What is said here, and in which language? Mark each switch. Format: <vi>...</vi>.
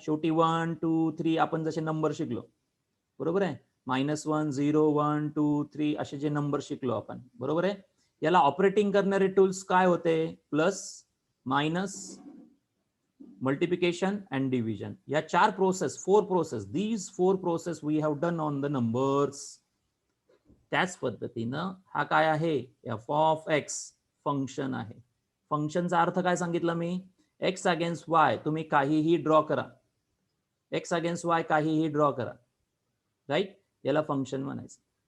<mr>शेवटी 1 2 3 आपण जसे नंबर शिकलो, बरोबर आहे? -1 0 1 2 3 असे जे नंबर शिकलो आपण, बरोबर आहे? याला ऑपरेटिंग करणारे टूल्स काय होते? Plus, minus, multiplication and division. या</mr> <en>4 process, 4 process, these 4 process we have done on the numbers.</en> <mr>त्याच पद्धतीनं हा काय आहे? एफ ऑफ एक्स फंक्शन आहे. फंक्शनचा अर्थ काय सांगितलं मी? एक्स अगेन्स्ट वाय तुम्ही काहीही ड्रॉ करा, एक्स अगेन्स्ट वाय काहीही ड्रॉ करा, राईट? याला फंक्शन म्हणायचं.</mr>